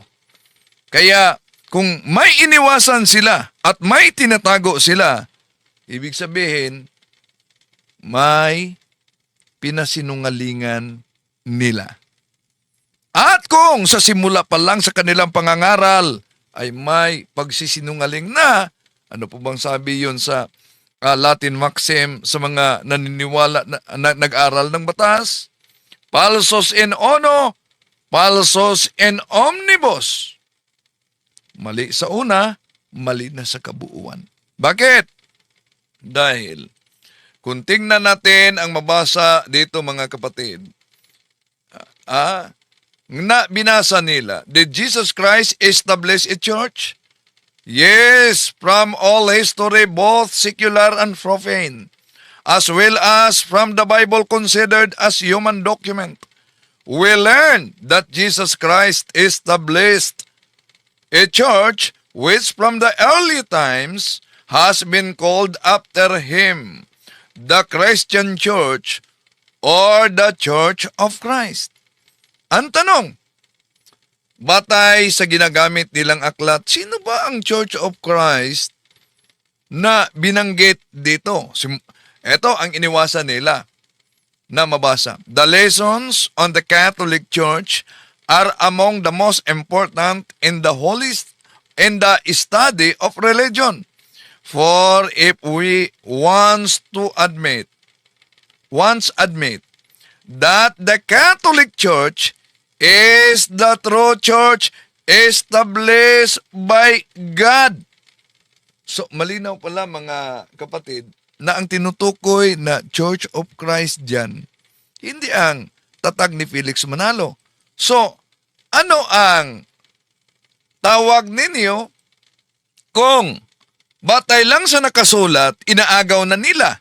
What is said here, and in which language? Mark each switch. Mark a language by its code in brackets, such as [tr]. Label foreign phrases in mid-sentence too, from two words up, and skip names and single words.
[tl] Kaya kung may iniwasan sila at may tinatago sila, ibig sabihin, may pinasinungalingan nila. At kung sa simula pa lang sa kanilang pangangaral ay may pagsisinungaling na, ano po bang sabi yun sa [en] Latin maxim [tl] sa mga naniniwala na nag-aral ng batas? [la] Falsos in uno, falsos in omnibus. [tl] Mali sa una, mali na sa kabuuan. Bakit? Dahil kung tingnan natin ang mabasa dito, mga kapatid, na binasa nila, [en] did Jesus Christ establish a church? Yes, from all history, both secular and profane, as well as from the Bible considered as human document, we learn that Jesus Christ established a church which from the early times has been called after him, the Christian Church or the Church of Christ. [tl] Ang tanong, batay sa ginagamit nilang aklat, sino ba ang Church of Christ na binanggit dito? Ito ang iniwasan nila na mabasa. [en] The lessons on the Catholic Church are among the most important in the study of religion. For if we once admit that the Catholic Church is the true church established by God. [tl] So, malinaw pala, mga kapatid, na ang tinutukoy na Church of Christ dyan, hindi ang tatag ni Felix Manalo. So, ano ang tawag ninyo kung batay lang sa nakasulat, inaagaw na nila?